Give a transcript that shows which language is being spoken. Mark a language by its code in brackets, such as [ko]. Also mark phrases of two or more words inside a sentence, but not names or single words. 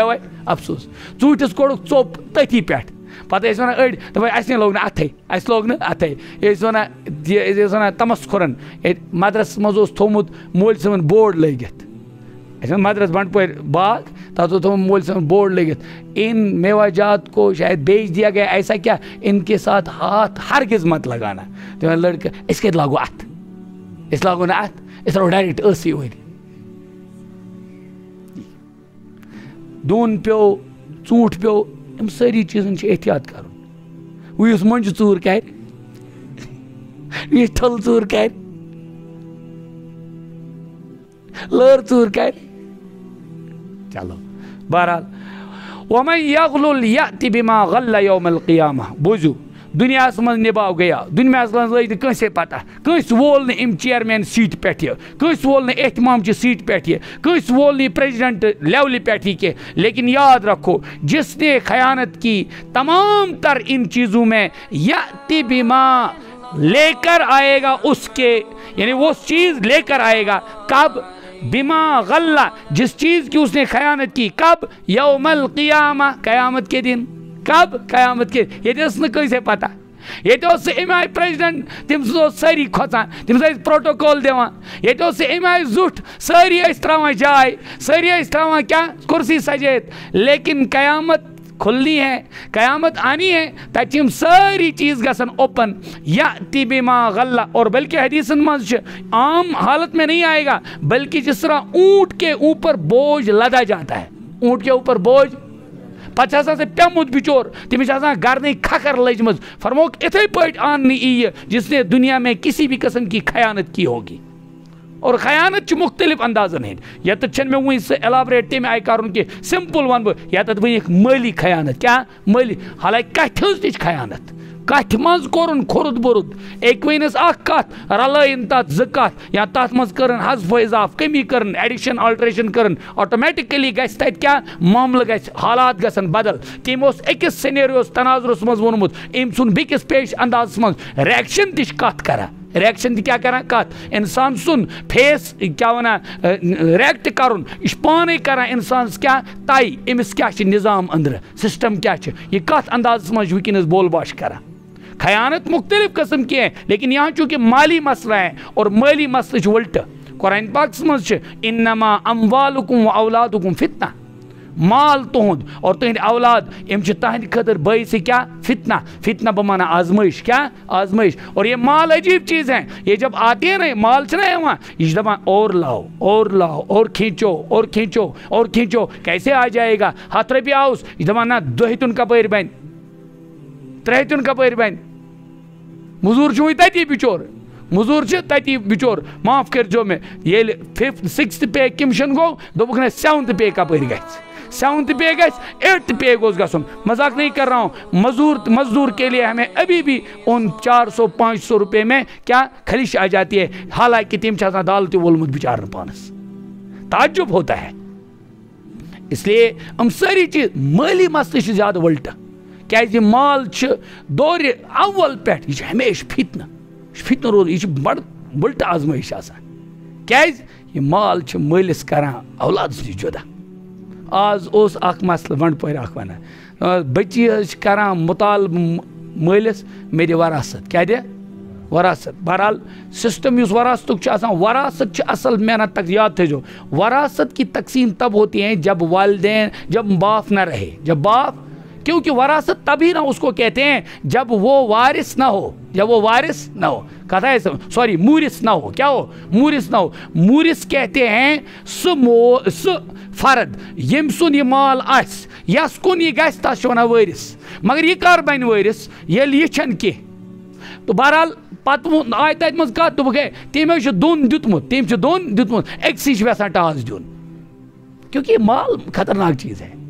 [ks] مےٚ افسوٗس ژوٗنٛٹھِس کوٚڑُکھ ژوٚپ تٔتھی پٮ۪ٹھ پَتہٕ ٲسۍ وَنان أڑۍ دَپان اَسہِ نے لوگ نہٕ اَتھَے اَسہِ لوگ نہٕ اَتھَے یہِ ٲسۍ وَنان أسۍ ٲسۍ وَنان تَمسخُرَن ییٚتہِ مَدرَسَس منٛز اوس تھوٚمُت مولوی صٲبَن بورڈ لٲگِتھ اَسہِ ووٚن مَدرَس بَنٛڈپورِ باغ تَتھ اوس تھوٚمُت مولوی صٲبَن بورڈ لٲگِتھ [ur] اِن میوا جات کو شاید بیچ دیا گیا ایسا کیا ان کے ساتھ ہاتھ ہرگز مت لگانا [ks] تو لڑکہ أسۍ کَتہِ لاگو اَتھ أسۍ لاگو نہٕ اَتھ أسۍ ترٛاوو ڈایریکٹ ٲسٕے ؤرۍ دوٗن پیوٚو ژوٗنٛٹھ پیوٚو یِم سٲری چیٖزَن چھِ احتیاط کَرُن وۄنۍ یُس مۄنٛجہِ ژوٗر کَرِ یُس ٹھٔل ژوٗر کَرِ لٲر ژوٗر کَرِ چلو بہرحال [ar] وَمَن یغلُل یأتِ بِما غَلَّ یومَ القیامہ [ks] بوٗزِو دُنیاہَس منٛز نِباو گٔیا دُنیاہَس منٛز لٔج نہٕ کٲنٛسے پَتہ کٲنٛسہِ وول نہٕ اَمہِ چیرمین سیٖٹہِ پٮ۪ٹھ یہِ کٲنٛسہِ وول نہٕ احتمامچہِ سیٖٹہِ پٮ۪ٹھ یہِ کٲنٛسہِ وول نہٕ یہِ پریزیڈنٹ لیولہِ پٮ۪ٹھ یہِ کینٛہہ [ur] لیکن یاد رکھو جس نے خیانت کی تمام تر ان چیزوں میں [ar] یأتِ بما [ur] لے کر آئے گا اس کے یعنی وہ چیز لے کر آئے گا کب [ar] بما غلہ [ur] جس چیز کی اس نے خیانت کی کب [ar] یوم القیامہ [ur] قیامت کے دن کب قیامت کے [ks] یہ ٲس نہٕ کٲنٛسے پتہ ییٚتہِ اوس سُہ اَمہِ آیہِ پریزیڈنٹ تٔمۍ سٕنٛز اوس سٲری کھۄژان تٔمِس ٲسۍ پروٹوکول دِوان ییٚتہِ اوس سُہ اَمہِ آیہِ زُٹھ سٲری ٲسۍ ترٛاوان جاے سٲری ٲسۍ ترٛاوان کیٛاہ کُرسی سجٲیِتھ [ur] لیکن قیامت کھُلنی ہے قیامت آنی ہے [ks] تَتہِ چھِ یِم سٲری چیٖز گژھان اوپن [ar] یأتِ بما غلہ [ks] اور بلکہ حدیثن منٛز چھِ [ur] عام حالت میں نہیں آئے گا بلکہ جس طرح اونٹ کے اوپر بوجھ لدا جاتا ہے اونٹ کے اوپر بوجھ [ks] پتہٕ چھِ آسان سُہ پیوٚمُت بِچور تٔمِس چھِ آسان گردنٕے کھکھر لٔجمٕژ فرموک اِتھَے پٲٹھۍ آننہٕ یِیہِ [ur] جس نے دنیا میں کسی بھی قسم کی خیانت کی ہوگی اور [ks] خیانت چھِ مختلف اندازن ہٕنٛدۍ ییٚتٮ۪تھ چھَنہٕ مےٚ وٕنۍ سُہ ایلابریٹ تَمہِ آیہِ کَرُن کینٛہہ سِمپٕل وَنہٕ بہٕ ییٚتٮ۪تھ ؤنِکھ مٲلی خیانت کیٛاہ مٲلی حالانکہِ کَتھِ ہٕنٛز تہِ چھِ خیانت کَتھِ منٛز کوٚرُن کھُرُد بُرُد أکۍ ؤنِس اکھ کَتھ رلٲیِن تَتھ زٕ کَتھ یا تَتھ منٛز کٔرٕن حذف اضاف کمی کٔرٕن ایڈِشن آلٹریشن کٔرٕن آٹومیٹِکلی گژھِ تَتہِ کیٛاہ معاملہٕ گژھِ حالات گژھن بدل تٔمۍ اوس أکِس سِنیریوس تناظرس منٛز ووٚنمُت أمۍ سُنٛد بیٚکِس پیش اندازس منٛز ریکشن تہِ چھِ کَتھ کران ریکشن تہِ کیٛاہ کران کَتھ اِنسان سُنٛد فیس کیٛاہ وَنان ریکٹ کَرُن یہِ چھُ پانے کران اِنسانس کیٛاہ طے أمِس کیٛاہ چھِ نظام أنٛدرٕ سسٹم کیٛاہ چھِ یہِ کَتھ اندازس منٛز چھُ وٕنکیٚنس بول باش کران [ur] خیانت مختلف قسم کی ہیں لیکن یہاں چونکہ مالی مسئلہ ہے اور مالی مسئلہ [ks] چھُ الٹہٕ قرآن پاکس منٛز چھِ [ar] انما اموالکم و اولادکم فتنہ [ks] مال تہنٛد اور تہنٛدۍ اولاد یِم چھِ تہنٛدِ خٲطرٕ باعث [ur] کیا فتنہ فتنہ بمانا آزمائش کیا آزمائش اور یہ مال عجیب چیز ہے یہ جب آتے ہیں نا [ks] مال چھنا یِوان یہ چھِ دپان [ur] اور لاؤ اور کھینچو اور کھینچو اور کھینچو کیسے آ جائے گا [ks] 100 رۄپیہِ آوُس یہِ چھِ دپان نہ 2 ہتُن کپٲرۍ بنہِ 3 ہتُن کپٲرۍ بنہِ مزوٗر چھُ وۄنۍ تٔتی بِچور مزوٗر چھِ تٔتی بِچور معاف کٔرۍزیو مےٚ ییٚلہِ 5th 6th [en] pay commission [ks] گوٚو دوٚپُکھ نہ 7th پے کپٲرۍ گژھِ 7th پے گژھِ 8th پے گوٚژھ گژھُن [ur] مذاق نہیں کر رہا ہوں مزدور کے لیے ہمیں ابھی بھی ان 400-500 روپے میں کیا خلش آ جاتی ہے [ks] حالانکہ تم چھِ آسان دال تہِ وولمُت بِچارن پانس [ur] تعجب ہوتا ہے اس لیے [ks] یِم سٲری چیٖز مٲلی مسلہٕ چھِ زیادٕ وٕلٹہٕ کیٛازِ یہِ مال چھِ دورِ اول پٮ۪ٹھ یہِ چھِ ہمیشہِ فتنہٕ روزان یہِ چھِ بڑٕ وٕلٹہٕ آزمٲیش آسان کیٛازِ یہِ مال چھِ مٲلِس کران اولادس نِش جُدا آز اوس اکھ مسلہٕ بنڈپورِ اکھ ونان بچی حظ چھِ کران مطالبہٕ مٲلِس مےٚ دِ وراثت کیٛاہ دِ وراثت بہرحال سسٹم یُس وراثتُک چھُ آسان وراثت چھِ اصل محنت تک یاد تھٲیزیو [ur] وراثت کی تقسیم تب ہوتی ہے جب والدین جب باپ نہ رہے جب باپ کیونکہ وراثت تبھی نہ اس کو کہتے ہیں جب وہ وارث نہ ہو جب وہ وارث نہ ہو کہتا ہے سوری مورث نہ ہو کیا ہو مورث نہ ہو مورث کہتے ہیں [ks] سُہ فرد یم سُنٛد یہِ مال آسہِ یس کُن یہِ گژھِ تس چھِ ونان وٲرث مگر یہِ کر بنہِ وٲرث ییٚلہِ یہِ چھنہٕ کینٛہہ تہٕ بہرحال پتہٕ آیہِ تتہِ منٛز کتھ دوٚپُکھ ہے تٔمۍ حظ چھُ دۄن دیُتمُت تٔمۍ چھُ دۄن دیُتمُت أکسٕے چھُ یژھان ٹاس دیُن [ur] کیونکہ یہ مال خطرناک چیز ہے